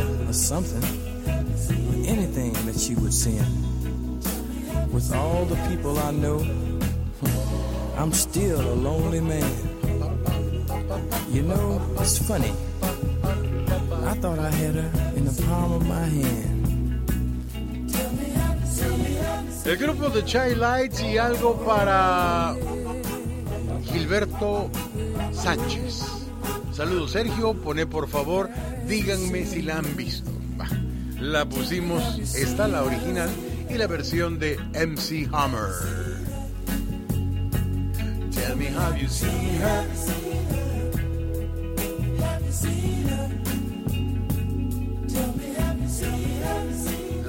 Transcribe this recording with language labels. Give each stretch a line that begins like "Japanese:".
English: Something, or anything that she would send. With all the people I know, I'm still a lonely man. You know, it's funny. I thought I had her in the palm of my hand.
Spanish: El grupo de Chai Lights y algo para Gilberto Sánchez. Saludos, Sergio. Pone por favor, díganme si la han visto. La pusimos, está la original y la versión de MC Hammer.
English: Tell me, have you seen her? Have you seen her? Tell me, have you seen her?